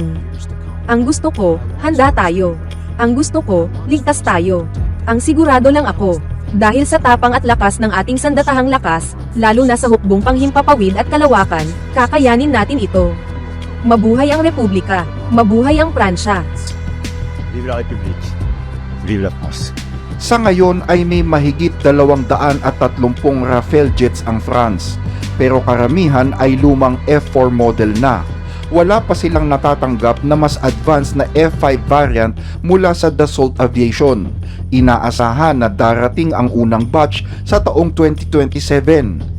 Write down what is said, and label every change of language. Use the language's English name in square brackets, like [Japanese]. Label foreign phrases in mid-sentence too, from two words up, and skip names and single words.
[Filipino] Ang gusto ko, handa tayo. Ang gusto ko, ligtas tayo. Ang sigurado lang ako, dahil sa tapang at lakas ng ating sandatahang lakas, lalo na sa hukbong panghimpapawid at kalawakan, kakayanin natin ito. Mabuhay ang Republika, mabuhay ang Pransya. [French] Vive la République. Vive la France. [Filipino] Sa ngayon ay may mahigit 230 Rafale jets ang France, pero karamihan ay lumang F-4 model na. Wala pa silang natatanggap na mas advanced na F-5 variant mula sa Dassault Aviation. Inaasahan na darating ang unang batch sa taong 2027.